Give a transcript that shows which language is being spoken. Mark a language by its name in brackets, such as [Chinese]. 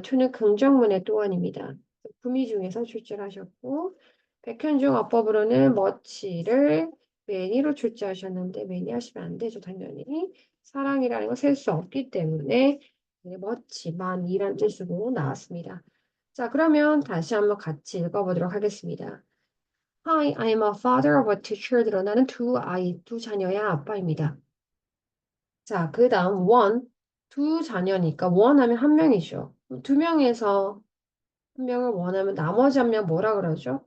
[Korean] to는 긍정문의 또한입니다. 구미 중에서 출제를 하셨고 백현중 어법으로는 much를 many로 출제하셨는데 many 하시면 안 되죠. 당연히. 사랑이라는 건 셀 수 없기 때문에 much, 많이란 뜻으로 나왔습니다. 자, 그러면 다시 한번 같이 읽어보도록 하겠습니다. [English] Hi, I'm a father of two children. [Korean] 나는 두 자녀의 아빠입니다. 자, 그 다음 one, 두 자녀니까 one 하면 한 명이죠. 두 명에서 한 명을 원하면 나머지 한 명 뭐라 그러죠?